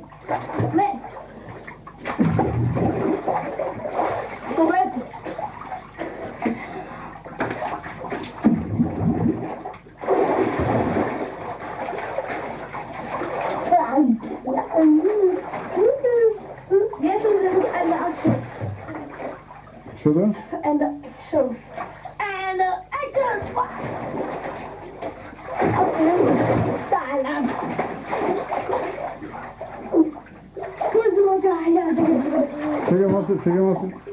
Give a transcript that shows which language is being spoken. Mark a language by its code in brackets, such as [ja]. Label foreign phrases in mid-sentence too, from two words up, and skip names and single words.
[en] Let's go back. Yes, and the actions. [mk] Што да? [en] And the actions. And the actions. [mk] Чекай малце.